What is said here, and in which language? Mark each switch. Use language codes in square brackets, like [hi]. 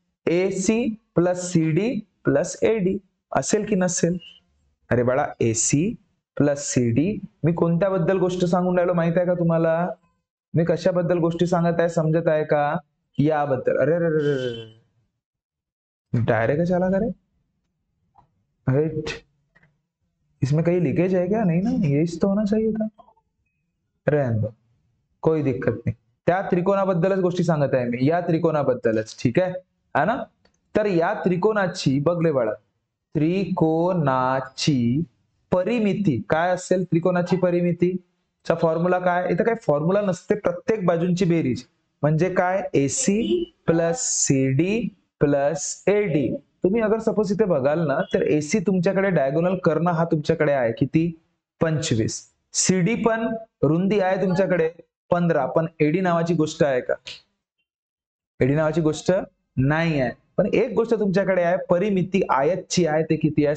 [mr] AC plus CD plus AD असेल की नसेल? अरे बाळा AC प्लस CD, मी कोणत्याबद्दल गोष्ट सांगून राहिलो माहित आहे का तुम्हाला? मी कशाबद्दल गोष्टी सांगत आहे समजत आहे का? याबद्दल. [hi] अरे अरे डायरेक्ट चला करे, इसमें कहीं लीकेज है क्या? नहीं ना, ये तो होना चाहिए था. रहने दो, कोई दिक्कत नाही. [mr] त्या त्रिकोणाबद्दलच गोष्टी सांगत आहे मी, या त्रिकोणाबद्दलच. ठीक आहे [hi] है ना? [mr] तर या त्रिकोणाची बघले बाळा, त्रिकोणाची परिमिती काय असेल? त्रिकोणाची परिमितीचा फॉर्म्युला काय? इथं काही फॉर्म्युला नसते, प्रत्येक बाजूंची बेरीज. म्हणजे काय? AC plus CD plus AD. तुम्ही अगर सपोज इथे बघाल ना, तर AC तुमच्याकडे डायगोनल कर्ण हा तुमच्याकडे आहे किती? 25. CD पण रुंदी आहे तुमच्याकडे 15. पण AD नावाची गोष्ट आहे का? एडी नावाची गोष्ट नाही आहे. पण एक गोष्ट तुमच्याकडे आहे, परिमिती आयतची आहे, ते किती आहे?